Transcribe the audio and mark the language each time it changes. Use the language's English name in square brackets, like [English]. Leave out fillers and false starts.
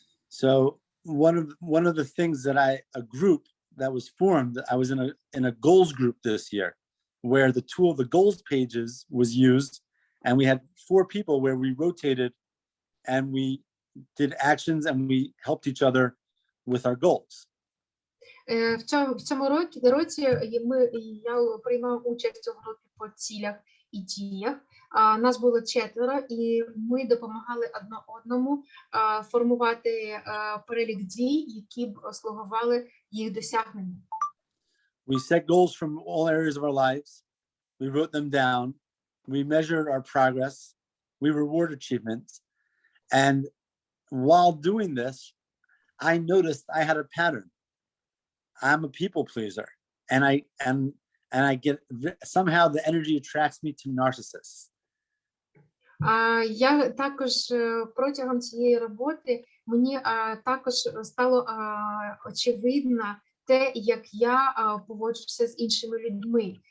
[English] So one of the things that a group that was formed, I was in a goals group this year, where the tool, the goals pages, was used, and we had 4 people where we rotated and we did actions and we helped each other with our goals. [Ukrainian] В цьому році я приймав участь у групі по цілях і діях. Нас було 4, і ми допомагали одне одному формувати перелік дій, які б слугували їх досягненню. [English] We set goals from all areas of our lives. We wrote them down. We measured our progress. We reward achievements. And while doing this, I noticed I had a pattern. I'm a people pleaser, and I get, somehow the energy attracts me to narcissists. [Ukrainian] Я також протягом цієї роботи мені також стало очевидно те, як я поводжуся з іншими людьми.